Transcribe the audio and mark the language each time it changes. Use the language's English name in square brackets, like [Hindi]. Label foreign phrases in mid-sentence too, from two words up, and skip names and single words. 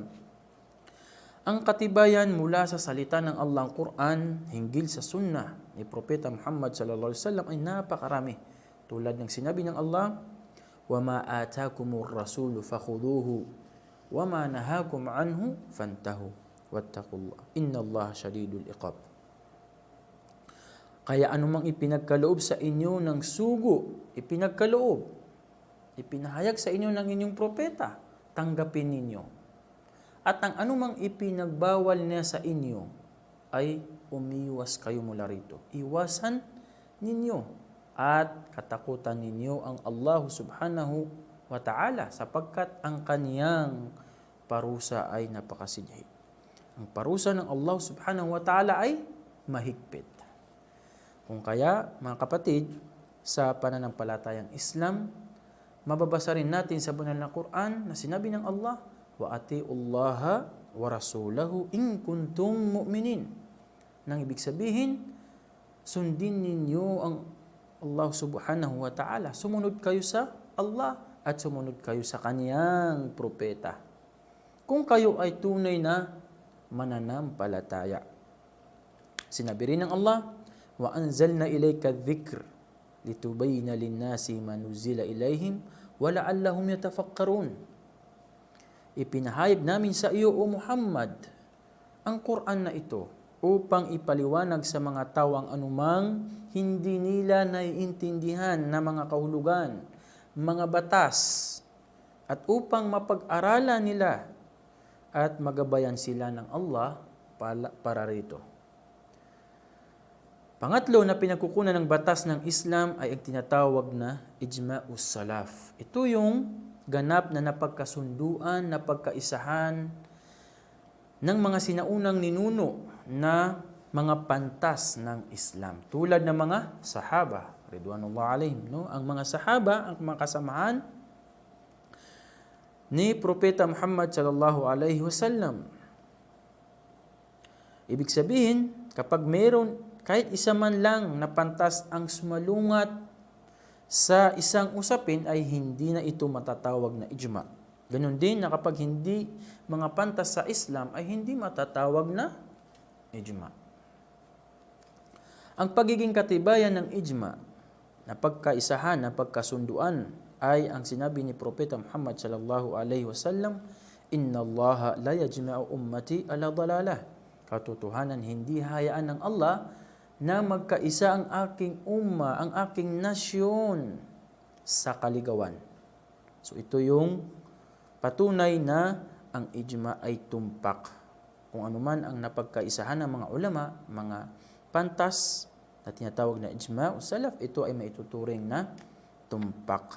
[Filipino] Ang katibayan mula sa salita ng Allah ang Quran hinggil sa sunnah ni Propeta Muhammad [Arabic] صلى الله عليه وسلم [Filipino] ay napakarami. Tulad ng sinabi ng Allah, [Arabic] "وما آتاكم الرسول فخذوه وما نهاكم عنه فانتهوا واتقوا الله إن الله شديد العقاب." [Filipino] Kaya anumang ipinagkaloob sa inyo ng sugo, ipinahayag sa inyo ng inyong propeta, tanggapin ninyo. At ang anumang ipinagbawal niya sa inyo ay umiwas kayo mula rito. Iwasan ninyo at katakutan ninyo ang Allah [Arabic] سبحانه وتعالى [Filipino] sapagkat ang kaniyang parusa ay napakasidhi. Ang parusa ng Allah [Arabic] سبحانه وتعالى [Filipino] ay mahigpit. Kung kaya, mga kapatid, sa pananampalatayang Islam, mababasa rin natin sa banal na Quran na sinabi ng Allah, [Arabic] وأطيعوا الله ورسوله إن كنتم مؤمنين. [Filipino] Nang ibig sabihin, sundin ninyo ang Allah [Arabic] سبحانه وتعالى. [Filipino] Sumunod kayo sa Allah at sumunod kayo sa kaniyang propeta. Kung kayo ay tunay na mananampalataya. Sinabi rin ng Allah, [Arabic] وأنزلنا إليك الذكر لتبين للناس ما نزل إليهم ولعلهم يتفكرون. [Filipino] Ipinahayag namin sa iyo, O Muhammad, ang Quran na ito upang ipaliwanag sa mga tao ang anumang hindi nila naiintindihan na mga kahulugan, mga batas, at upang mapag-aralan nila at magabayan sila ng Allah para rito. Pangatlo na pinagkukunan ng batas ng Islam ay ang tinatawag na [Arabic] إجماع السلف. [Filipino] Ito yung ganap na napagkasunduan, napagkaisahan ng mga sinaunang ninuno na mga pantas ng Islam. Tulad ng mga sahaba, [Arabic] رضوان الله عليهم, [Filipino] no? Ang mga sahaba, ang mga kasamahan ni Propeta Muhammad [Arabic] صلى الله عليه وسلم. [Filipino] Ibig sabihin, kapag mayroon kahit isa man lang na pantas ang sumalungat sa isang usapin ay hindi na ito matatawag na ijma. Ganon din na kapag hindi mga pantas sa Islam ay hindi matatawag na ijma. Ang pagiging katibayan ng ijma na pagkaisahan, na pagkasunduan ay ang sinabi ni Propeta Muhammad [Arabic] صلى الله عليه وسلم, "إن الله لا يجمع أمتي على ضلالة." [Filipino] Katotohanan, hindi hayaan ng Allah na magkaisa ang aking umma, ang aking nasyon sa kaligawan. So ito yung patunay na ang ijma ay tumpak. Kung anuman ang napagkaisahan ng mga ulama, mga pantas na tinatawag na ijma o salaf, ito ay maituturing na tumpak.